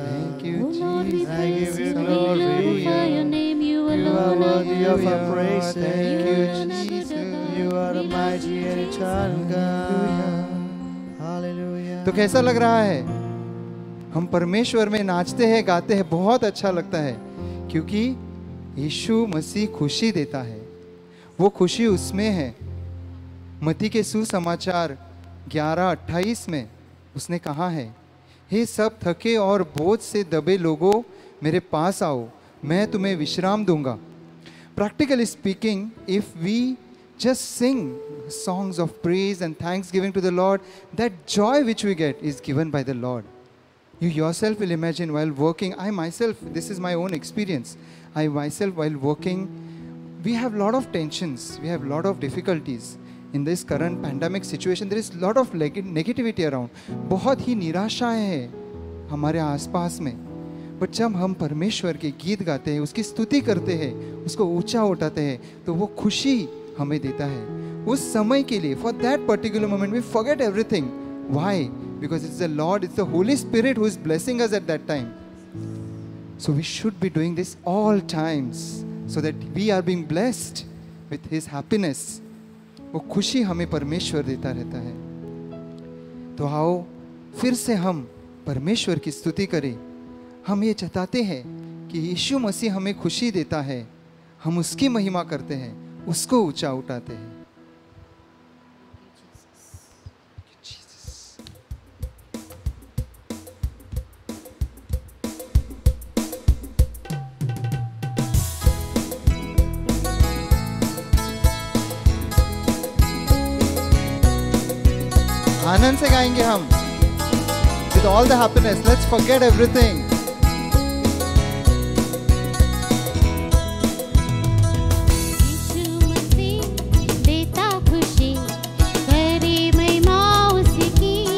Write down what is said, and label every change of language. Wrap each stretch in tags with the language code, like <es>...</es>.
<en>Thank you Jesus, I give you glory. You are worthy of our praise. Thank you Jesus, you are a mighty and eternal God.</en> <hi>Hallelujah. तो कैसा लग रहा है? हम परमेश्वर में नाचते हैं, गाते हैं, बहुत अच्छा लगता है, क्योंकि यीशु मसीह खुशी देता है। वो खुशी उसमें है। मत्ती के सुसमाचार 11:28 में उसने कहा है, हे सब थके और बोझ से दबे लोगों, मेरे पास आओ, मैं तुम्हें विश्राम दूंगा।</hi> <en>Practically speaking, if we just sing songs of praise and thanksgiving to the Lord, that joy which we get is given by the Lord. You yourself will imagine while working, I myself, this is my own experience. I myself, while working, we have a lot of tensions, we have a lot of difficulties. In this current pandemic situation, there is a lot of negativity around.</en> <hi>बहुत ही निराशाएं हैं हमारे आसपास में. But जब हम परमेश्वर के गीत गाते हैं, उसकी स्तुति करते हैं, उसको ऊंचा उठाते हैं, तो वो खुशी हमें देता है. उस समय के लिए,</hi> <en>for that particular moment, we forget everything. Why? Because it's the Lord, it's the Holy Spirit who is blessing us at that time. So we should be doing this all times, so that we are being blessed with His happiness.</en> <hi>वो खुशी हमें परमेश्वर देता रहता है. तो आओ फिर से हम परमेश्वर की स्तुति करें. हम ये चाहते हैं कि यीशु मसीह हमें खुशी देता है, हम उसकी महिमा करते हैं, उसको ऊंचा उठाते हैं. आनंद से गाएंगे हम.</hi> <en>With all the happiness, let's forget everything.</en> <hi>यीशु मसीह देता खुशी, करे महिमा उसकी.</hi>